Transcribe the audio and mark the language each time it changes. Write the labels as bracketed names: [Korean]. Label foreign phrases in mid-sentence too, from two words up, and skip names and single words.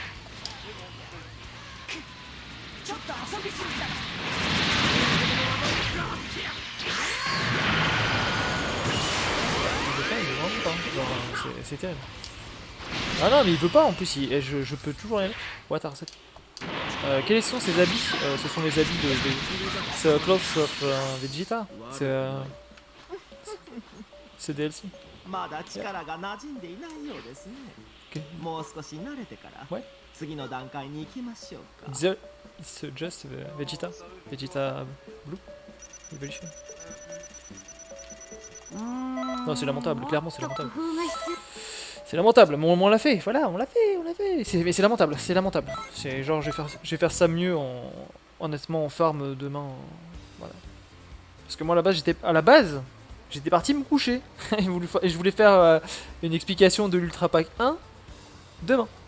[French] Il veut vraiment pas. C'est terrible. Ah non, mais il veut pas en plus. Je peux toujours rien. [English] What are that? [French] Quels sont ces habits? Ce sont les habits de. C'est [English] Clothes of Vegeta. [French] C'est DLC. [Japanese] まだ力が馴染んでいないようですね。もう少し慣れてから [French] Ouais. [Japanese] 次の段階に行きましょうか。 [English] It's just Vegeta. Vegeta Blue Evolution. [French] Non, c'est lamentable, clairement c'est [Japanese] ちょっと [French] lamentable. [Japanese] 工夫が必要。 [French] C'est lamentable, mais on l'a fait, voilà, on l'a fait. Mais c'est lamentable, c'est lamentable. C'est genre, je vais faire ça mieux honnêtement en farm demain. Voilà. Parce que moi à la base, j'étais parti me coucher. et je voulais faire une explication de l'Ultra Pack 1 demain.